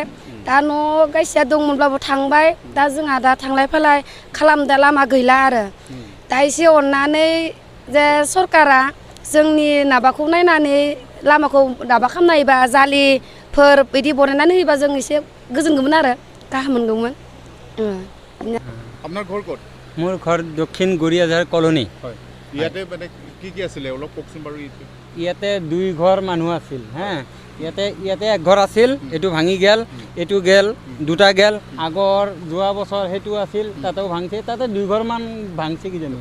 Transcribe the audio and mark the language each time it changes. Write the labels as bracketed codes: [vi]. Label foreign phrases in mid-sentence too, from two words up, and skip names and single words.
[brx] दा न' गायसेया दंमोनब्लाबो थांबाय। दा जोंहा दा थांलाय फैलाय खालामदा लामा गैला आरो दा एसे अननानै जे सरकारा जोंनि माबाखौ नायनानै लामाखौ माबा खालामना होयोबा जालिफोर बिदि बनायनानै होयोबा जों एसे गोजोनगौमोन आरो गाहाम मोनगौमोन। [as] আপোনাৰ ঘৰ ক'ত? মোৰ ঘৰ দক্ষিণ গৰিয়াঝাৰ কলনী। হয়, ইয়াতে মানে কি আছিলে অলপ কওকচোন বাৰু। ইয়াতে 2 ঘৰ মানুহ আছিল। হা, ইয়াতে এক ঘৰ আছিল, এইটো ভাঙি গেল, এইটো গেল, দুটা গেল। আগৰ যোৱা বছৰ সেইটো আছিল, তাতেও ভাঙছে, তাতে 2 ঘৰমান ভাঙছে কিজানি।